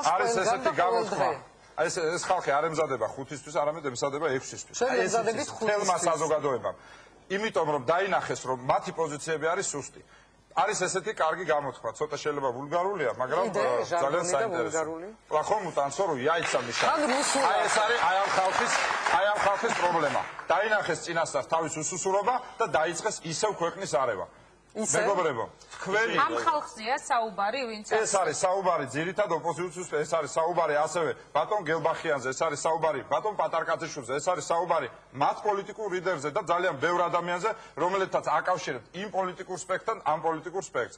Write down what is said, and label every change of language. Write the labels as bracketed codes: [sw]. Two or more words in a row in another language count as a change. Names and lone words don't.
[ka] არის ესეთი გამოთქვა. ეს ხალხი არ ემზადება 5-ისთვის, არამედ ემზადება 6-ისთვის. შენ ემზადებით 5-ისთვის. თელმა საზოგადოებამ. იმიტომ რომ დაინახეს რომ მათი პოზიციები არის სუსტი. არის ესეთი კარგი გამოთქვა, ცოტა შეიძლება ვულგარულია, მაგრამ ძალიან საინტერესოა. [ru] Плохому танцору яйца мешают. [ka] აი ეს არის აი ამ ხალხის პრობლემა. დაინახეს წინასწარ თავის უსუსურობა და დაიწყეს ისევ ქვეყნის არევა. მეგობრებო, თქვენი ამ ხალხზეა საუბარი, ვინც ეს არის საუბარი ძირითად ოპოზიციის, ეს არის საუბარი ასევე ბატონ გელბახიანზე, ეს არის საუბარი ბატონ პატარკაციშვილზე, ეს არის საუბარი მათ პოლიტიკურ ლიდერზე და ძალიან ბევრ ადამიანზე, რომელთაც აკავშირებთ იმ პოლიტიკურ სპექტრთან, ამ პოლიტიკურ სპექტრს.